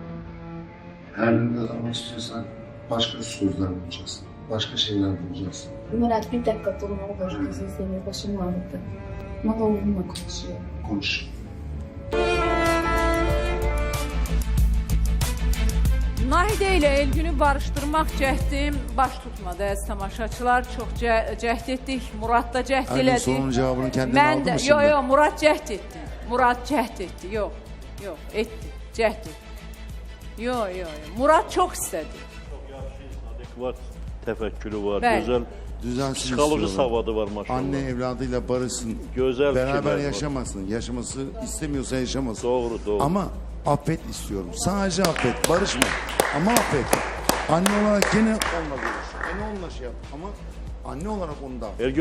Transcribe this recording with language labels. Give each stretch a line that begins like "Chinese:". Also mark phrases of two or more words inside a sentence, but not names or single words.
Turkish: Her ne zaman istiyorsan başka sözler bulacaksın. Başka şeyler bulacaksın. Murat bir dakika durmalı da kızı seviyor. Başım ağrıdı. Ama oğlumla konuşuyor. Konuş.
Azerbaijani: Nahide ilə Elgünü barışdırmaq cəhdim baş tutmadı əziz tamaşaçılar. Çox cəhd etdik. Murat da cəhd Ergün elədi.
Turkish: sorunun cevabını kendinden aldı mı şimdi?
Azerbaijani: Yok Murat cəhd etdi. Murat cəhd etdi. Yok etdi. Cəhd etdi. Yok. Murat çox istədi. Adekvat tefekkürü var. Bəli.
Turkish: Güzel Düzensiz psikoloji istiyorlar.
Azerbaijani: savadı var maşallah.
Turkish: Anne evladıyla barışsın. Güzel Beraber fikirler var. yaşamasın. Yaşaması istemiyorsa yaşamasın. Doğru. Ama affet istiyorum. Sadece affet. Barışma. Ama affet. Anne olarak gene onunla görüş. Gene onunla şey yap. Ama anne olarak onu da affet.